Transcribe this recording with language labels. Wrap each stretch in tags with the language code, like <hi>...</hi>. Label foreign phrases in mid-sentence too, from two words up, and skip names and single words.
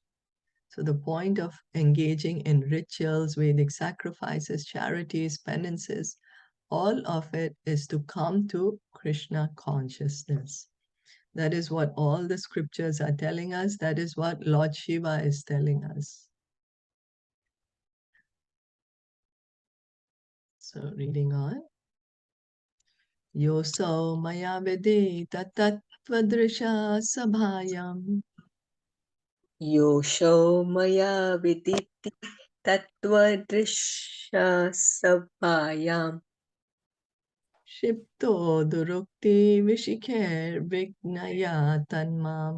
<en>So the point of engaging in rituals, Vedic sacrifices, charities, penances, all of it is to come to Krishna consciousness. That is what all the scriptures are telling us. That is what Lord Shiva is telling us. So reading on.</en> <sa>Yoso maya vedita tattvadrisha sabhayam. Yosho maya viditi tattva sabhayam. Shipto durukti vishikher vignaya tanmam.</sa>